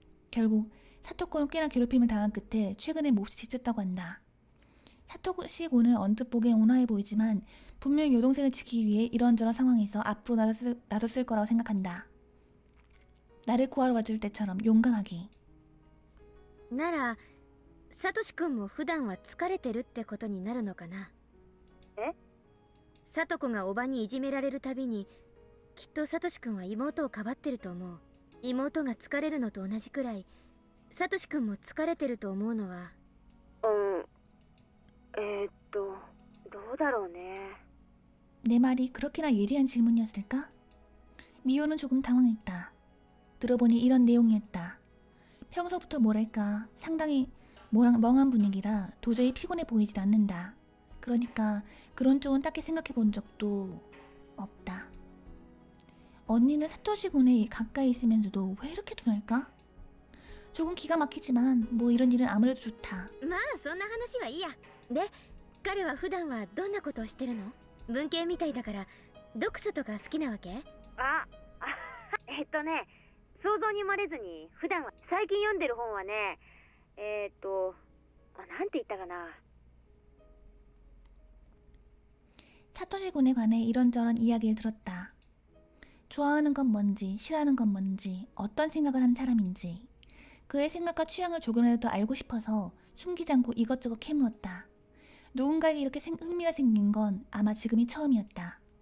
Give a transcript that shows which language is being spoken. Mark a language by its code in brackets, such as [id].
[ko] 결국 사토코는 꽤나 괴롭힘을 당한 끝에 최근에 몹시 지쳤다고 한다. 사토시 군은 언뜻 보기엔 온화해 보이지만 분명히 여동생을 지키기 위해 이런저런 상황에서 앞으로 나섰을 거라고 생각한다. 나를 구하러 와줄 때처럼 용감하게. [ja] ならサトシ君も普段は疲れてるってことになるのかな。え？サトコがおばにいじめられるたびにきっとサトシ君は妹をかばってると思う。妹が疲れるのと同じくらいサトシ君も疲れてると思うのは。どうだろうね。 [ko] 내 말이 그렇게나 예리한 질문이었을까? 미호는 조금 당황했다. 들어보니 이런 내용이었다. 평소부터 뭐랄까 상당히 멍한 분위기라 도저히 피곤해 보이질 않는다. 그러니까 그런 쪽은 딱히 생각해 본 적도 없다. 언니는 사토시 군에 가까이 있으면서도 왜 이렇게 둔할까? 조금 기가 막히지만 뭐 이런 일은 아무래도 좋다. [ja] まあそんな話はいいや。で彼は普段はどんなことをしてるの？文系みたいだから読書とか好きなわけ？想像に生まれずに普段は最近読んでる本はね、なんて言ったかな。 [ko] 사토시 군에 관해 이런저런 이야기를 들었다. 좋아하는 건 뭔지, 싫어하는 건 뭔지, 어떤 생각을 하는 사람인지, 그의 생각과 취향을 조금이라도 더 알고 싶어서 숨기지 않고 이것저것 캐물었다. 누군가에게 이렇게 흥미가 생긴 건 아마 지금이 처음이었다.